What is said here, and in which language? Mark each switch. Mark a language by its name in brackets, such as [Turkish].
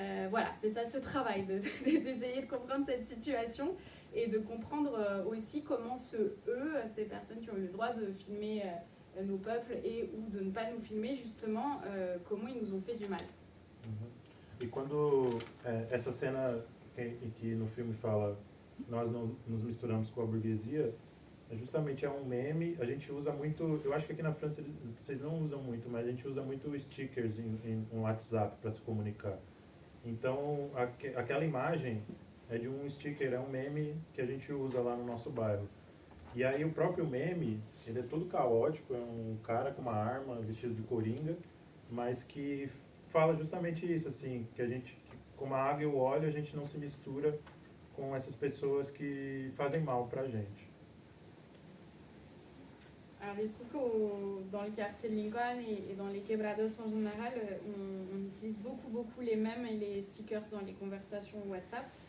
[French] Voilà, c'est ça ce travail, d'essayer de comprendre cette situation et de comprendre aussi comment ces personnes qui ont eu le droit de filmer nos peuples et ou de ne pas nous filmer justement, comment ils nous ont fait du mal. [Portuguese] E quando essa cena em que no filme fala nós não nos misturamos com a burguesia, justamente é um meme, a gente usa muito, eu acho que aqui na França vocês não usam muito, mas a gente usa muito stickers em WhatsApp para se comunicar. Então, aquela imagem é de um sticker, é um meme que a gente usa lá no nosso bairro. E aí o próprio meme, ele é todo caótico, é um cara com uma arma, vestido de coringa, mas que fala justamente isso, assim, que a gente, como a água e o óleo, a gente não se mistura com essas pessoas que fazem mal pra gente. [French] Alors il se trouve que dans le quartier de Lincoln et dans les quebradas en général, on utilise beaucoup les mèmes et les stickers dans les conversations WhatsApp.